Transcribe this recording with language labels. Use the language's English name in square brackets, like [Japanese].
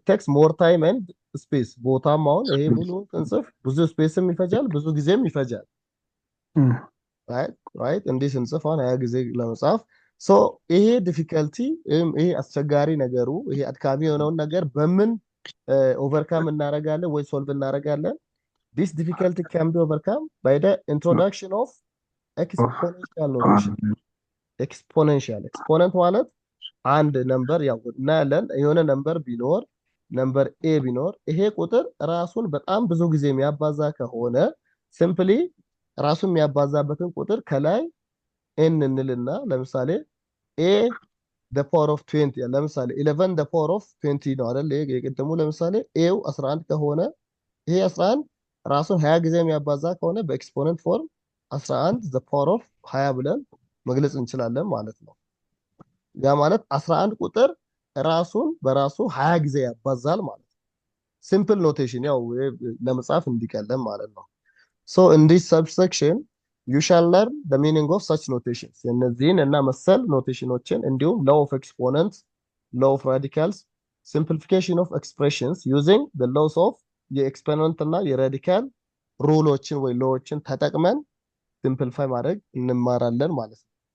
[English] it takes more time and space [Amharic] ቦታም አሁን ይሄ ሙሉ ስንጽፍ ብዙ ስፔስም ይፈጃል፣ ብዙ ጊዜም ይፈጃል። right እንዲህ ስንጽፍ አሁን 20 ጊዜ ለመጻፍ ሶ ይሄ ዲፊከልቲ ይሄ አስቸጋሪ ነገሩ ይሄ አድካሚ የሆነውን ነገር በምን ኦቨርካም እናደርጋለን ወይ ሶልቭ እናደርጋለን? [English] this difficulty can be overcome by the introduction of exponential notation. [Amharic] exponent ማለት አንድ ነምበር ያው እናያለን የሆነ ነምበር ቢኖር ነምበር ኤ ቢኖር ይሄ ቁጥር ራሱን በጣም ብዙ ጊዜ የሚያባዛ ከሆነ ሲምፕሊ ራሱን የሚያባዛበትን ቁጥር ከላይ ኤን እንልና ለምሳሌ ኤ the power of 20 ለምሳሌ 11 the power of 20 ነው አይደል? የቅድሙ ለምሳሌ ኤው 11 ከሆነ ይሄ 11 ራሱን 20 ጊዜ የሚያባዛ ከሆነ በኤክስፖነንት ፎርም 11 the power of 20 ብለን መግለጽ እንችላለን ማለት ነው። ያ ማለት 11 ቁጥር ራሱን በራሱ 20 ጊዜ ያባዛል ማለት ነው። ሲምፕል ኖቴሽን ያው ለመጻፍ እንዲቀለም ማለት ነው። [English] so in this subsection you shall learn the meaning of such notations [Amharic] እነዚህን እና መሰል ኖቴሽኖችን እንዲሁም [English] law of exponents, law of radicals, simplification of expressions using the laws of [Amharic] የኤክስፖነንት እና የራዲካል ሩሎችን ወይ ሎዎችን ተጠቅመን ሲምፕሊፋይ ማድረግ እንማራለን ማለት ነው።